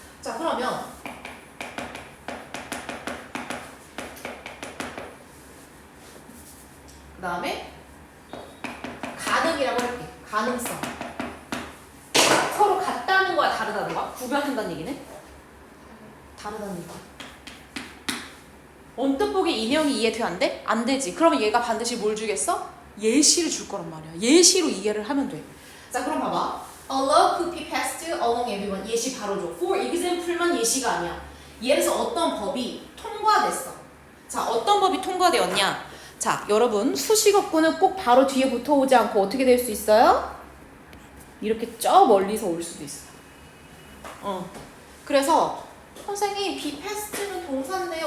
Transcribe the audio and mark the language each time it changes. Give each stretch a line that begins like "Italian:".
Korean: 자, 그러면 그 다음에 가능이라고 할게. 가능성. 서로 같다는 거야, 다르다는 거야? 구별한다는 얘기는? 다르다는 얘기. 언뜻 보기 인형이 이해돼 안 돼? 안 되지. 그러면 얘가 반드시 뭘 주겠어? 예시를 줄 거란 말이야. 예시로 이해를 하면 돼. 자, 그럼 봐봐.
English: A law could be passed along everyone.
Korean: 예시 바로 줘.
English: For example
Korean: 만 예시가 아니야. 예를 들어서 어떤 법이 통과됐어. 자, 어떤 법이 통과되었냐? 자, 여러분 수식어구는 꼭 바로 뒤에 붙어오지 않고 어떻게 될 수 있어요? 이렇게 저 멀리서 올 수도 있어. 그래서 선생님 be past는 동사인데요.